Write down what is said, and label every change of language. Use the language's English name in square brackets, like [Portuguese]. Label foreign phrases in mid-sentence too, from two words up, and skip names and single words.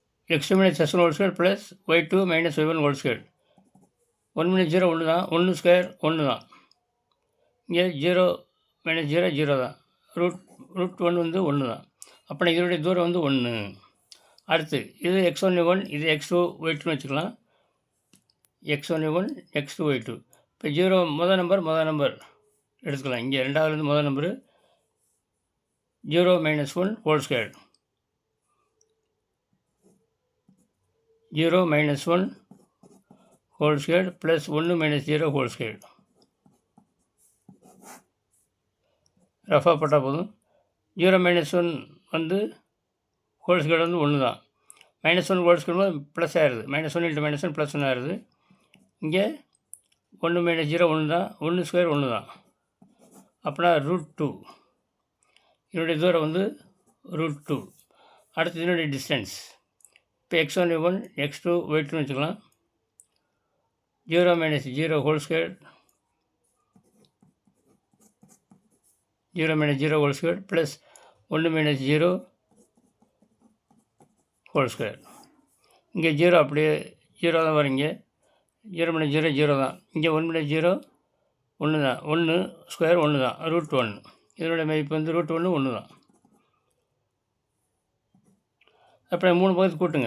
[English] x2 minus s1 whole square plus y2 minus y1 whole square. 1 minus 0 [Tamil] ஒன்று தான், 1 ஸ்கொயர் 1 தான். இங்கே 0 minus 0 0 தான். ரூட் 1 வந்து 1 தான். அப்போ இதனுடைய தூரம் வந்து 1. அடுத்து இது x1 y1, இது x2 y2ன்னு வச்சுக்கலாம். x1 y1, x2 y2. இப்போ 0 முதல் நம்பர் எடுத்துக்கலாம். இங்கே ரெண்டாவதுலேருந்து முதல் நம்பரு [English] 0 minus 1 whole square. 0 minus 1 whole square plus 1 minus 0 whole square. [Tamil] ரஃபாக போட்டால் போதும். 0 minus 1 வந்து [English] whole square [Tamil] வந்து 1 தான். -1 [English] whole square [Tamil] போது ப்ளஸ் ஆயிடுது. -1 × -1 ப்ளஸ் 1 ஆயிடுது. இங்கே 1 minus 0 1 தான், 1 ஸ்கொயர் 1 தான். அப்படின்னா √2. இதனுடைய தூரம் வந்து √2. அடுத்து இதனுடைய டிஸ்டன்ஸ். இப்போ x1 y1 x2 y2ன்னு வச்சுக்கலாம். [English] 0 minus 0 whole square, 0 minus 0 whole square plus 1 minus 0 whole square. [Tamil] இங்கே 0 அப்படியே 0 தான் வரும். இங்கே 0 minus 0 0 தான். இங்கே 1 minus 0 1 தான். 1 ஸ்கொயர் 1 தான், √1. இதனுடைய மதிப்பு வந்து √1 1 தான். அப்புறம் 3 பக்கத்து கூட்டுங்க.